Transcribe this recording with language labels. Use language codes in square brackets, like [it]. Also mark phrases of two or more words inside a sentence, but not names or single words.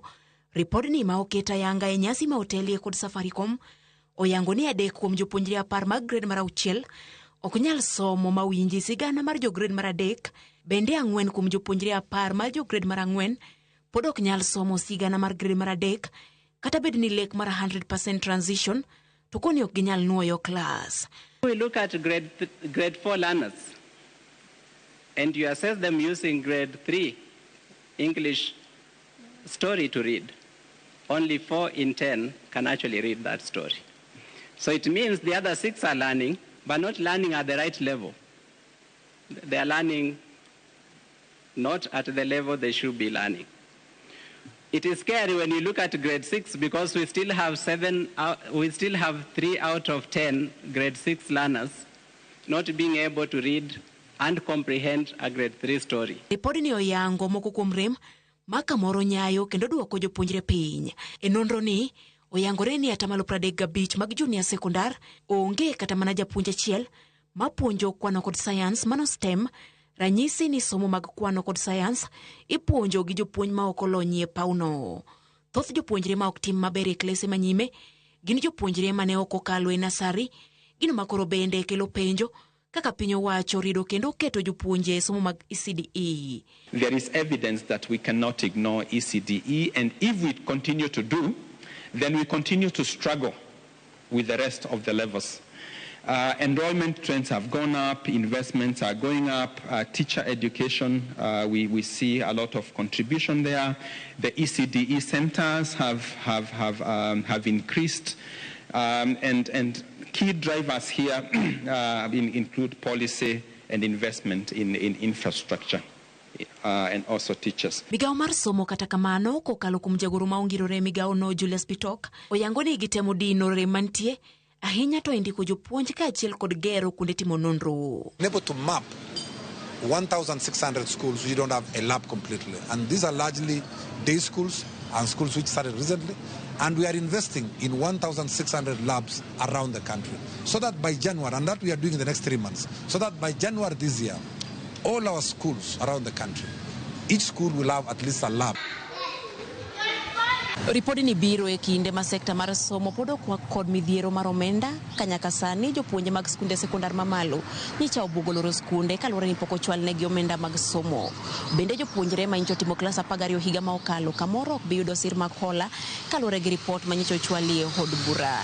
[luo] Ripodni ma oketa yanga e nyasi ma otelie kod Safaricom oyango ni adek kuom jopuonjre 10 mag grade mar 6 ok nyal somo mawinji sigana mar jo grade mar 3 bende 4 kuom jopuonjre 10 mar jo grade mar 4 pod ok nyal somo sigana mar grade mar 3 kata bed ni lek mar 100% transition to koni ok ginyal nuoyo class. [en] We look at grade 4 learners and you assess them using grade 3 English story to read. Only 4 in 10 can actually read that story. So it means the other 6 are learning, but not learning at the right level. They are learning not at the level they should be learning. It is scary when you look at grade 6 because we still have 3 out of 10 grade 6 learners not being able to read and comprehend a grade 3 story. [luo] Ripodi ni oyango moko kuom rem maka moro nyayo kendo duoko jopuonjre piny. E nonro ni oyangore ni atamalo 35 mag junior sekondar onge kata mana japuonj achiel mapuonjo kwano kod science mano STEM. Ranyisi ni somo mag kwano kod science ipuonjo gi jopuonj ma ok olonyie pauno. Thoth jopuonjre ma ok tim maber e klase manyime gin jopuonjre mane ok okalo e nasari gino makoro bende kelo penjo kaka piny owacho rido kendo keto jopuonje somo mag ECDE. [en] There is evidence that we cannot ignore ECDE, and if we continue to do, then we continue to struggle with the rest of the levels. Enrollment trends have gone up, investments are going up, teacher education, we see a lot of contribution there. The ECDE centers have increased, and key drivers here include policy and investment in infrastructure. And also teachers. [luo] Migao mar somo kata kamano kokalo kuom jagoro ma ongirore migao no Julius Bitok oyango ni gitemo dino rem mantie ahinya to indiko jopuonj ka achiel kod gero kuonde timo nonro. [en] Able to map 1,600 schools we don't have a lab completely, and these are largely day schools and schools which started recently, and we are investing in 1,600 labs around the country so that by January, and that we are doing in the next 3 months, so that by January this year all our schools around the country, each school will have at least a lab. [luo] Ripodi ni biro e kinde ma sekta mar somo podo kwa kod midhiero mar omenda kanyaka sani jopuonje mag skunde sekondar mamalo nyicha obugo loro skunde kaluwore ni pok ochwal negi omenda mag somo. Bende jopuonjre ma nyicha timo klas 12 higa ma okalo kamoro ok bi yudo sir makola kaluwore gi report ma nyicha ochwali e od bura.